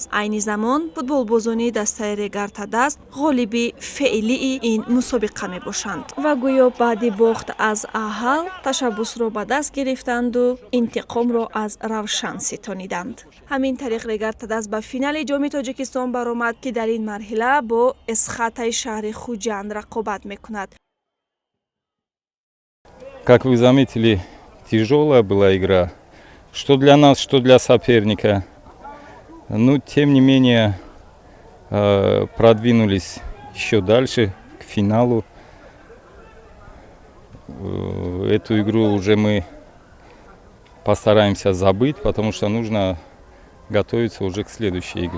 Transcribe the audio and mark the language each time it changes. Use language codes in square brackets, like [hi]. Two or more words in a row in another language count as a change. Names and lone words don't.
[tg] айни замон футболбозони дастаи Регар Тадаз ғолиби феълии ин мусобиқа мебошанд ва гӯё баъди бохт аз аҳал ташаббусро ба даст гирифтанду интиқомро аз Равшан ситониданд. ҳамин тариқ Регар Тадаз ба финали ҷоми Тоҷикистон баромад ки дар ин марҳила бо Эсхатаи шаҳри Хуҷанд рақобат мекунад. [ru] Как вы заметили, тяжелая была игра, что для нас, что для соперника. Но, тем не менее, продвинулись еще дальше, к финалу. Эту игру уже мы постараемся забыть, потому что нужно готовиться уже к следующей игре.